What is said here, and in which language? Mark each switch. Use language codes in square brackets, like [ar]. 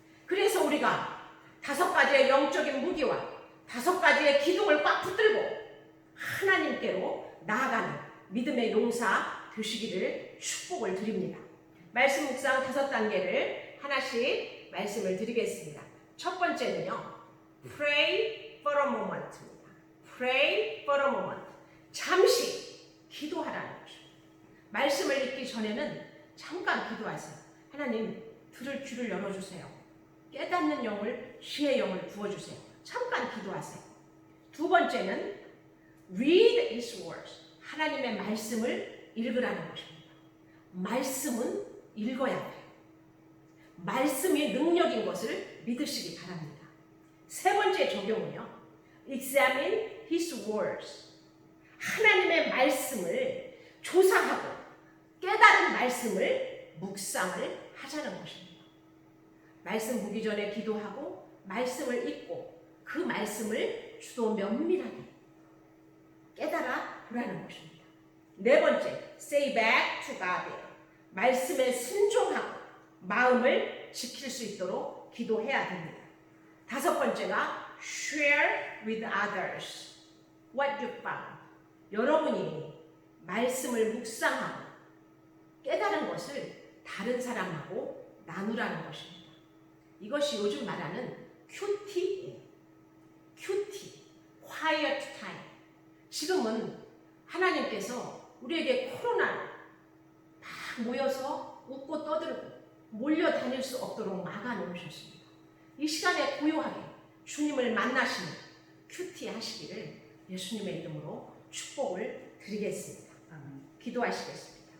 [ko] 그래서 우리가 5가지의 영적인 무기와 5가지의 기둥을 꽉 붙들고 하나님께로 나아가는 믿음의 용사 되시기를 축복을 드립니다. 말씀 묵상 5단계를 하나씩 말씀을 드리겠습니다. 첫 번째는요, [en] pray for a moment입니다. pray for a moment. [ko] 잠시 기도하라는 거죠. 말씀을 읽기 전에는 잠깐 기도하세요. 하나님, 들을 귀를 열어주세요. 깨닫는 영을, 지혜의 영을 부어주세요. 잠깐 기도하세요. 두 번째는 [en] read his words. [ko] 하나님의 말씀을 읽으라는 것입니다. 말씀은 읽어야 돼요. 말씀이 능력인 것을 믿으시기 바랍니다. 세 번째 적용은요, [en] examine his words. [ko] 하나님의 말씀을 조사하고 깨달은 말씀을 묵상을 하자는 것입니다. 말씀 보기 전에 기도하고 말씀을 읽고 그 말씀을 주도 면밀하게 깨달아 보라는 것입니다. 네 번째, [en] say back to God. [ko] 말씀에 순종하고 마음을 지킬 수 있도록 기도해야 됩니다. 다섯 번째가 [en] share with others what you found. [ko] 여러분이 말씀을 묵상하고 깨달은 것을 다른 사람하고 나누라는 것입니다. 이것이 요즘 말하는 큐티예요. [en] 큐티, quiet time. [ko] 지금은 하나님께서 우리에게 코로나를 막 모여서 웃고 떠들고 몰려다닐 수 없도록 막아놓으셨습니다. 이 시간에 고요하게 주님을 만나시는 큐티 하시기를 예수님의 이름으로 축복을 드리겠습니다. 기도하시겠습니다.